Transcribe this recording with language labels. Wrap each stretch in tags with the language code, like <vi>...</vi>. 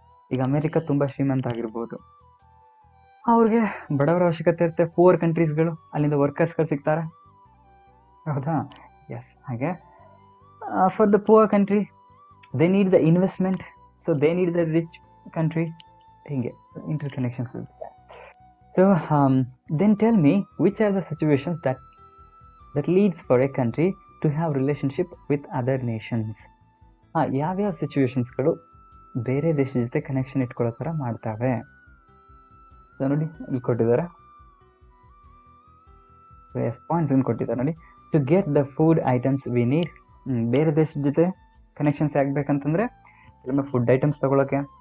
<kn>ಈಗ ಅಮೆರಿಕ ತುಂಬ ಶ್ರೀಮಂತ ಆಗಿರ್ಬೋದು, ಅವ್ರಿಗೆ ಬಡವರ ಅವಶ್ಯಕತೆ ಇರುತ್ತೆ. ಪುವರ್ ಕಂಟ್ರೀಸ್ಗಳು ಅಲ್ಲಿಂದ ವರ್ಕರ್ಸ್ಗಳು ಸಿಗ್ತಾರೆ, ಹೌದಾ?</kn> <en>Yes, ಹಾಗೆ for the poor country they need the investment, so they need the rich country.</en> <kn>ಹೀಗೆ ಇಂಟರ್ ಕನೆಕ್ಷನ್ಸ್ ಇರುತ್ತೆ.</kn> <en>So then tell me which are the situations that leads for a country to have relationship with other nations?</en> <kn>ಯಾವ್ಯಾವ ಸಿಚುವೇಶನ್ಸ್ಗಳು ಬೇರೆ ದೇಶದ ಜೊತೆ connection ಇಟ್ಕೊಳ್ಳೋ ಥರ ಮಾಡ್ತವೆ? So ನೋಡಿ, ಇಲ್ಲಿ ಕೊಟ್ಟಿದ್ದಾರೆ, ಪಾಯಿಂಟ್ಸ್ ಕೊಟ್ಟಿದ್ದಾರೆ ನೋಡಿ.</kn> <en>To get the food items we need.</en> <kn>ಬೇರೆ ದೇಶದ ಜೊತೆ ಕನೆಕ್ಷನ್ಸ್ ಆಗ್ಬೇಕಂತಂದರೆ ಕೆಲವೊಮ್ಮೆ ಫುಡ್ ಐಟಮ್ಸ್ ತೊಗೊಳಕ್ಕೆ.</kn>